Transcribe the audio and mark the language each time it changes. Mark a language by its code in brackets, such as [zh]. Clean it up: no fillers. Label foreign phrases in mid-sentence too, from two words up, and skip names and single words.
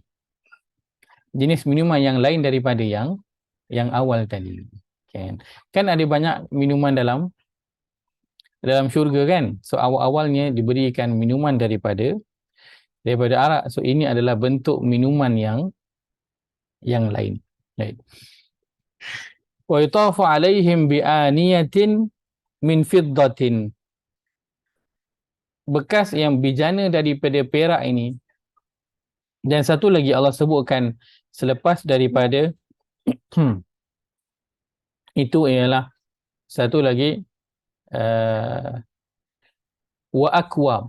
[ms] Jenis minuman yang lain daripada yang awal tadi. Kan ada banyak minuman dalam syurga kan. So awal-awalnya diberikan minuman daripada arak. So ini adalah bentuk minuman yang lain. Baik. [ar] Wa yutafu alaihim bi'aniyatin min fiddatin. [ms] Bekas yang bijana daripada perak ini. Dan satu lagi Allah sebutkan selepas daripada itu ialah satu lagi [ar] wa akwab.